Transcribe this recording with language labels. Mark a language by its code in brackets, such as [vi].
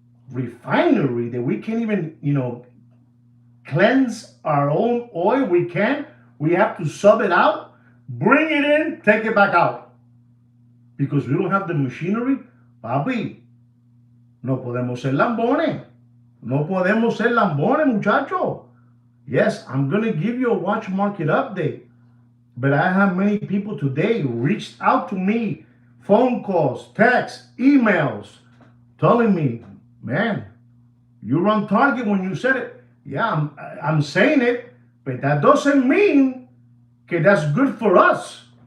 [en] Refinery that we can't even, cleanse our own oil. We can't. We have to sub it out, bring it in, take it back out. Because we don't have the machinery. [es] Papi, no podemos ser lambones. No podemos ser lambones, muchacho. [en] Yes, I'm going to give you a watch market update. But I have many people today who reached out to me, phone calls, texts, emails, telling me, man, you were on target when you said it. Yeah, I'm saying it, but that doesn't mean okay, that's good for us.